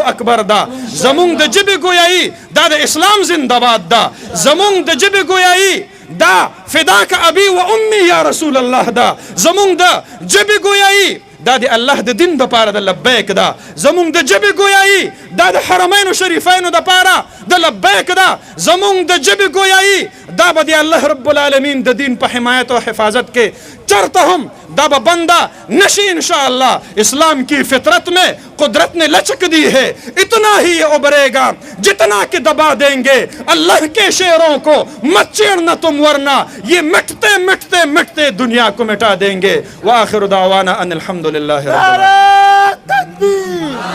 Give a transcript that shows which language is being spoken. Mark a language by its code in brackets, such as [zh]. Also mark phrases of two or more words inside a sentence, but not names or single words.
[ps] اکبر ده، زمونږ د ژبې گویایي دا د اسلام زنده‌باد ده، زمونږ د ژبې گویایي دا [ar] فداک ابي و امي یا رسول الله [ps] ده، زمونږ د ژبې گویایي دا د الله د دین دپاره د لبیک ده، زمونږ د ژبې گویایي دا د حرمینو شریفینو دپاره د لبیک ده، زمونږ د ژبې گویایي دا به د [ar] الله رب العالمین [ps] د دین په حمایت او حفاظت کې چرته هم دا به بندہ نشی انشاءاللہ. [ur] اسلام کی فطرت میں قدرت نے لچک دی ہے، اتنا ہی ابھرے گا جتنا کہ دبا دیں گے اللہ کے شیروں کو. مت چیڑنا تم ورنہ یہ مٹتے مٹتے مٹتے دنیا کو مٹا دیں گے. [ar] وآخر دعوانا ان الحمدللہ رب العالمین.